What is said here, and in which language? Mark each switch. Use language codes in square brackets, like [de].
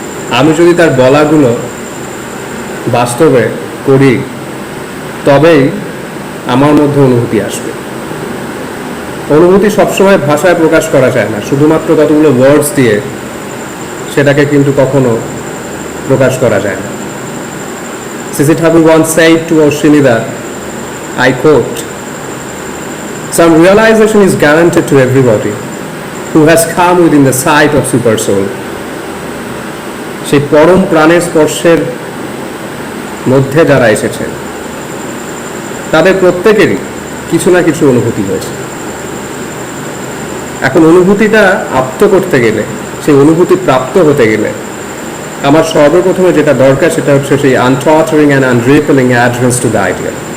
[bn] আমি যদি তার বলাগুলো বাস্তবে করি, তবেই আমার মধ্যে অনুভূতি আসবে। অনুভূতি সবসময় ভাষায় প্রকাশ করা যায় না, শুধুমাত্র কতগুলো ওয়ার্ডস দিয়ে সেটাকে কিন্তু কখনো প্রকাশ করা যায় না। Shri Thakur [en] once said to Oshinida, I quote, "Some realization is guaranteed to everybody who has come within the sight of super soul." [bn] সেই পরম প্রাণের স্পর্শের মধ্যে যারা এসেছেন, তাদের প্রত্যেকেরই কিছু না কিছু অনুভূতি হয়েছে। এখন অনুভূতিটা আপ্ত করতে গেলে, সেই অনুভূতি প্রাপ্ত হতে গেলে, আমার সর্বপ্রথমে যেটা দরকার সেটা হচ্ছে সেই [en] Untorturing and unrepelling adherence to the idea.